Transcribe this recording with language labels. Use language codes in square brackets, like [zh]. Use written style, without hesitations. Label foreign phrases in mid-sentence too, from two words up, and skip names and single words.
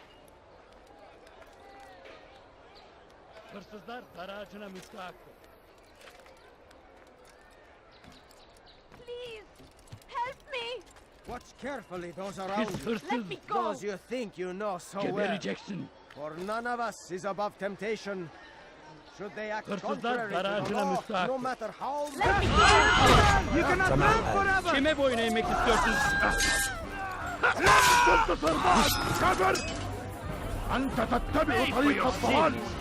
[en] Please, help me. Watch carefully, those around. Let me go. Those you think you know so well. rejection. For none of us is above temptation. Should they act contrary to the law, no matter how... Let me go. You cannot live forever! [tr] Kime boyun eğmek istiyorsunuz? [ar] أنت تتبع طريق الضلال.